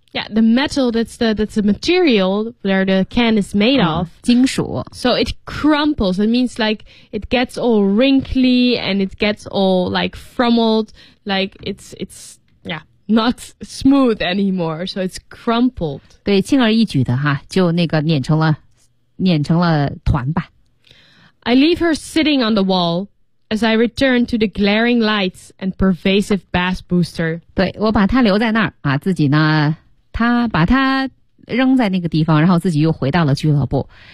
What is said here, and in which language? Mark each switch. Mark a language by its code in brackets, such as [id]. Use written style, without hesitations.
[en] Yeah, the metal that's the material where the can is made of. [zh] 金属。 [en] So it crumples. It means like it gets all wrinkly and it gets all like frummeled. Like it's yeah not smooth anymore, so it's crumpled. [zh] 对，轻而易举的哈，就那个碾成了团吧。 [en] I leave her sitting on the wall as I return to the glaring lights and pervasive bass booster. [zh] 对，我把她留在那儿啊，自己呢，她把她扔在那个地方，然后自己又回到了俱乐部。